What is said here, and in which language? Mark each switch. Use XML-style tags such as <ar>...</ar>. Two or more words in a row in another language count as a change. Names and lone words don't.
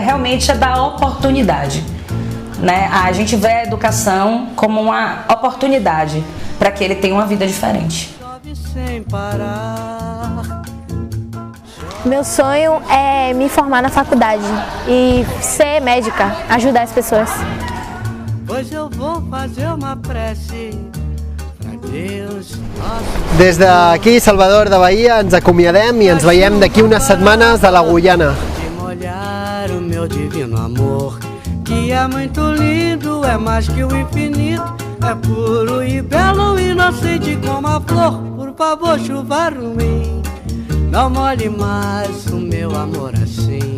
<pt>Realmente é dar oportunidade, né? A gente vê a educação como uma oportunidade para que ele tenha uma vida diferente. Meu sonho é me formar na faculdade e ser médica, ajudar as pessoas. Hoje eu vou fazer uma prece pra Deus.</pt> <ca>Des d'aquí, Salvador de Bahia, ens acomiadem i ens veiem d'aquí unes setmanes a la Guyana.</ca> <pt>De molhar o meu divino amor, que é muito lindo, é mais que o infinito, é puro e belo, inocente como a flor. Por favor, chuva ruim, não molhe mais o meu amor assim.</pt>